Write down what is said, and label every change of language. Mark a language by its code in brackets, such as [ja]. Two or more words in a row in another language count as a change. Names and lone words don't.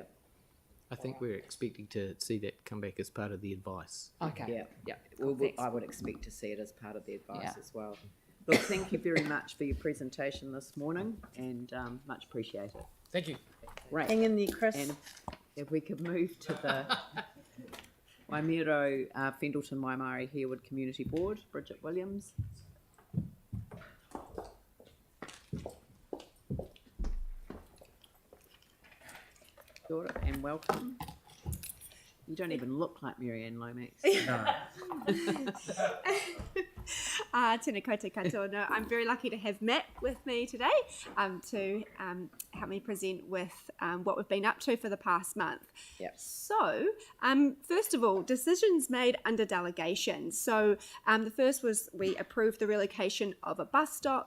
[en] I think we're expecting to see that come back as part of the advice. Okay. Yeah. Yeah. Well, Thanks. I would expect to see it as part of the advice Yeah. as well. Look, thank you very much for your presentation this morning, and much appreciated. Thank you. Right. Hang in there, Chris. And if we could move to the Waimiro Fendleton Waimari Harewood Community Board, Bridget Williams. [mi] Kia ora [en] and welcome. You don't even look like Marianne Lomax. [mi] Tēnā koutou katoa. [en] No, I'm very lucky to have Matt with me today to help me present with what we've been up to for the past month. Yep. So, first of all, decisions made under delegation. So, the first was we approved the relocation of a bus stop.